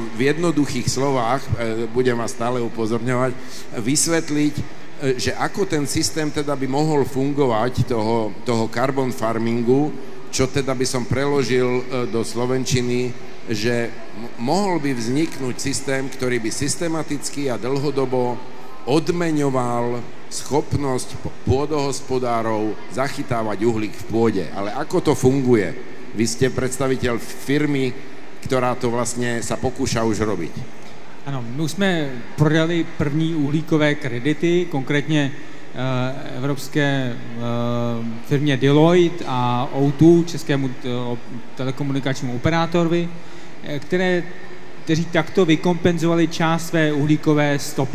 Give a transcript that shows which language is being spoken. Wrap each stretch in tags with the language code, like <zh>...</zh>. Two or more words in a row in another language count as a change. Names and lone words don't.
<sk>v jednoduchých slovách, budem vás stále upozorňovať, vysvetliť, že ako ten systém teda by mohol fungovať toho</sk> <en>carbon farmingu,</en> <sk>čo teda by som preložil do slovenčiny, že mohol by vzniknúť systém, ktorý by systematicky a dlhodobo odmeňoval schopnosť pôdohospodárov zachytávať uhlík v pôde. Ale ako to funguje? Vy ste predstaviteľ firmy, ktorá to vlastne sa pokúša už robiť.</sk> <cs>Ano, my už jsme prodali první uhlíkové kredity, konkrétně evropské firmě Deloitte a O2, českému telekomunikačnímu operátorovi, kteří takto vykompenzovali část své uhlíkové stopy.</cs>